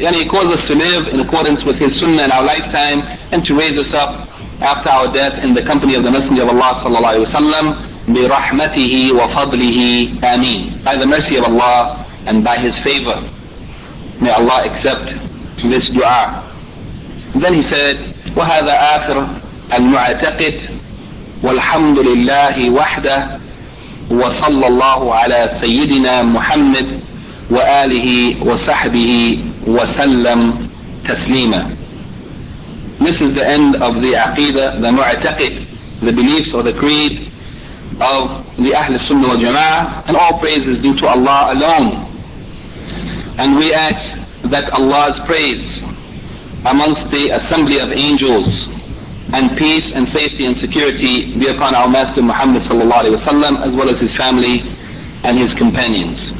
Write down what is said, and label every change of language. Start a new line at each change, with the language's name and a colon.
English: And He caused us to live in accordance with His Sunnah in our lifetime, and to raise us up after our death in the company of the Messenger of Allah ﷺ,
Arabic: bi rahmatihi wa fadlihi,
English: ameen, by the mercy of Allah and by His favor. May Allah accept this dua. Then he said,
Arabic: وَهَذَا آخر المعتقد والحمد لله وحده وصلى الله على سيدنا محمد وآله وصحبه وسلم تسليما.
English: This is the end of the aqidah, the mu'taqid, the beliefs or the creed of the Ahl al-Sunnah wa Jama'ah, and all praise is due to Allah alone. And we ask that Allah's praise amongst the assembly of angels, and peace and safety and security be upon our Master Muhammad sallallahu alayhi wa sallam, as well as his family and his companions.